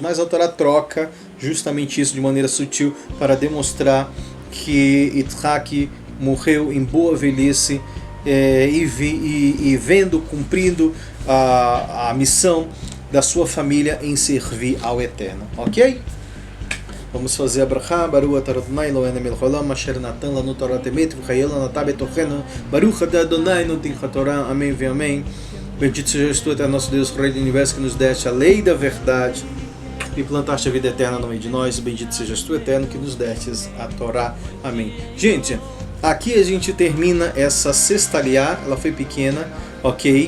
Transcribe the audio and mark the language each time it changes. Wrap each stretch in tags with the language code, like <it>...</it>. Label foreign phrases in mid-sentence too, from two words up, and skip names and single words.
<pt>Mas a Torá troca justamente isso de maneira sutil para demonstrar que Yitzhak morreu em boa velhice e vendo, cumprindo a missão da sua família em servir ao Eterno. Ok? Vamos fazer a brachá.</pt> <he>ברוך אתה אדוני אלוהינו מלך העולם אשר נתן לנו תורת אמת וחיי נטע בתוכנו. ברוך אתה אדוני נותן התורה.</he> <pt>Amém e amém. Bendito sejas tu, Eterno nosso Deus, Rei do Universo, que nos deste a lei da verdade e plantaste a vida eterna no meio de nós. Bendito sejas tu, Eterno, que nos destes a Torá. Amém. Gente, aqui a gente termina essa sexta aliá. Ela foi pequena, ok?</pt>